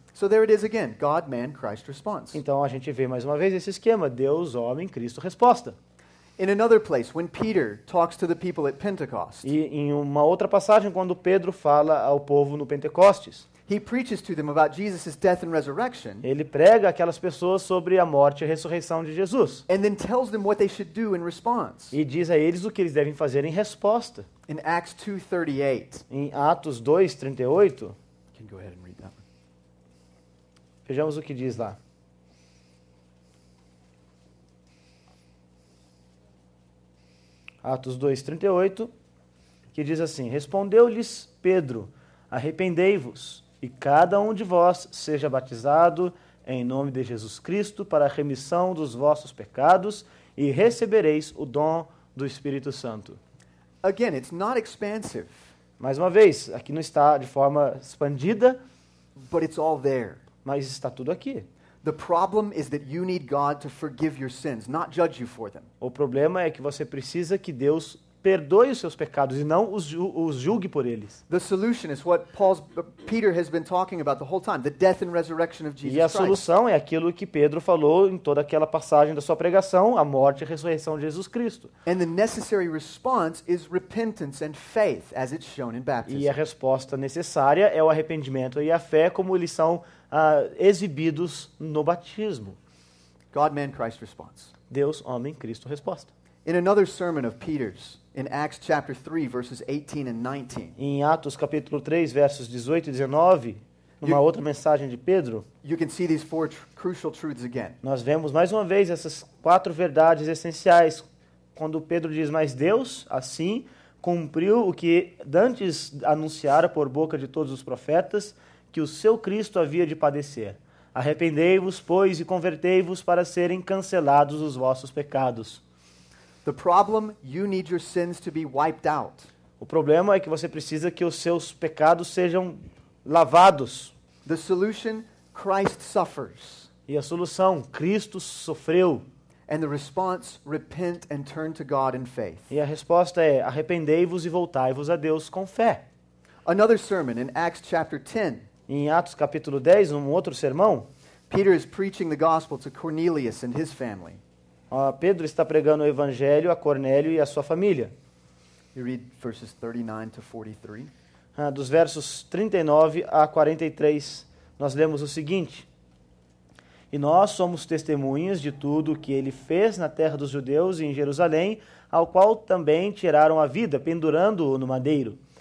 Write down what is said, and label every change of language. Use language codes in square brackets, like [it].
[en] So there it is again, God, man, Christ response. [pt] Então a gente vê mais uma vez esse esquema: Deus, homem, Cristo, resposta. [en] In another place, when Peter talks to the people at Pentecost, [pt] E em uma outra passagem, quando Pedro fala ao povo no Pentecostes, [en] he preaches to them about Jesus' death and resurrection, [pt] ele prega aquelas pessoas sobre a morte e a ressurreição de Jesus. [en] and then tells them what they should do in response. [pt] E diz a eles o que eles devem fazer em resposta. [en] In Acts 2:38, [pt] Em Atos 2:38, [en] you can go ahead and read that one. [pt] vejamos o que diz lá. Atos 2:38, que diz assim: Respondeu-lhes Pedro: Arrependei-vos, e cada um de vós seja batizado em nome de Jesus Cristo para a remissão dos vossos pecados, e recebereis o dom do Espírito Santo. [en] Again, it's not expansive, [pt] Mais uma vez, aqui não está de forma expandida, [en] but it's all there. [pt] mas está tudo aqui. [en] The problem is that you need God to forgive your sins, not judge you for them. [pt] O problema é que você precisa que Deus perdoe os seus pecados e não os julgue por eles. [en] The solution is what Peter has been talking about the whole time, the death and resurrection of Jesus [pt] E a [en] Christ. [pt] solução é aquilo que Pedro falou em toda aquela passagem da sua pregação, a morte e a ressurreição de Jesus Cristo. [en] And the necessary response is repentance and faith, as it's shown in [pt] E a [en] baptism. [pt] resposta necessária é o arrependimento e a fé, como eles são exibidos no batismo. [en] God, man, Christ response. [pt] Deus, homem, Cristo, resposta. [en] In another sermon of Peter's, in Acts chapter 3, verses 18 and 19, [pt] Em Atos capítulo 3, versos 18 e 19, numa outra mensagem de Pedro, [en] you can see these four crucial truths again. [pt] nós vemos mais uma vez essas 4 verdades essenciais, quando Pedro diz: Mas Deus, assim, cumpriu o que dantes anunciara por boca de todos os profetas, que o seu Cristo havia de padecer. Arrependei-vos, pois, e convertei-vos para serem cancelados os vossos pecados. [en] The problem, you need your sins to be wiped out. [pt] O problema é que você precisa que os seus pecados sejam lavados. [en] The solution, Christ suffers. [pt] E a solução, Cristo sofreu. [en] And the response, repent and turn to God in faith. [pt] E a resposta é: arrependei-vos e voltai-vos a Deus com fé. [en] Another sermon in Acts chapter 10, [pt] Em Atos capítulo 10, num outro sermão, [en] Peter is preaching the gospel to Cornelius and his family. [pt] Pedro está pregando o evangelho a Cornélio e a sua família. [en] You read verses 39 to 43. [pt] Dos versos 39 a 43, nós lemos o seguinte: E nós somos testemunhas de tudo o que ele fez na terra dos judeus e em Jerusalém, ao qual também tiraram a vida, pendurando-o no madeiro.